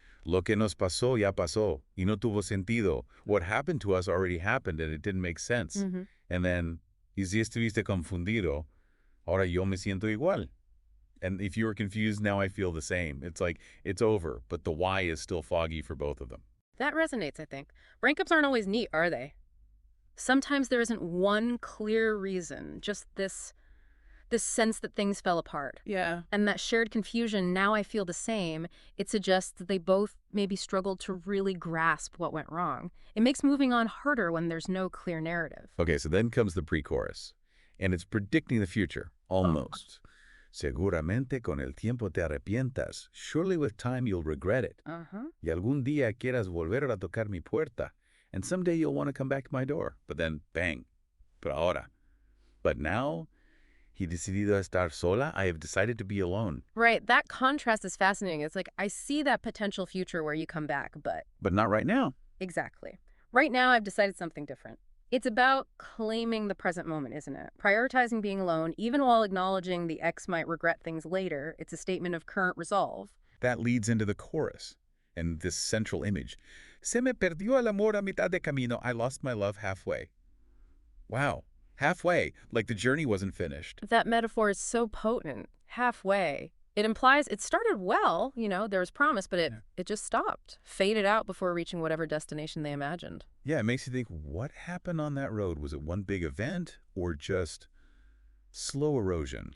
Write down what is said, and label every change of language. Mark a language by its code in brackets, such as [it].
[es] Lo que nos pasó ya pasó, y no tuvo sentido. [en] What happened to us already happened and it didn't make sense. Mm-hmm. And then, [es] y si estuviste confundido, ahora yo me siento igual. [en] And if you were confused, now I feel the same. It's like, it's over, but the why is still foggy for both of them. That resonates, I think. Breakups aren't always neat, are they? Sometimes there isn't one clear reason, just this sense that things fell apart. Yeah. And that shared confusion, now I feel the same, it suggests that they both maybe struggled to really grasp what went wrong. It makes moving on harder when there's no clear narrative. Okay, so then comes the pre-chorus. And it's predicting the future, almost. [es] Seguramente con el tiempo te arrepientas. [en] Surely with time you'll regret it. Uh-huh. [es] Y algún día quieras volver a tocar mi puerta. [en] And someday you'll want to come back to my door. But then, bang. [es] Pero ahora. [en] But now, [es] he decidido estar sola. [en] I have decided to be alone. Right, that contrast is fascinating. It's like, I see that potential future where you come back, but... But not right now. Exactly. Right now, I've decided something different. It's about claiming the present moment, isn't it? Prioritizing being alone, even while acknowledging the ex might regret things later. It's a statement of current resolve. That leads into the chorus and this central image. [es] Se me perdió el amor a mitad de camino. [en] I lost my love halfway. Wow. Halfway. Like the journey wasn't finished. That metaphor is so potent. Halfway. It implies it started well, there was promise, but it just stopped. Faded out before reaching whatever destination they imagined. Yeah, it makes you think, what happened on that road? Was it one big event or just slow erosion?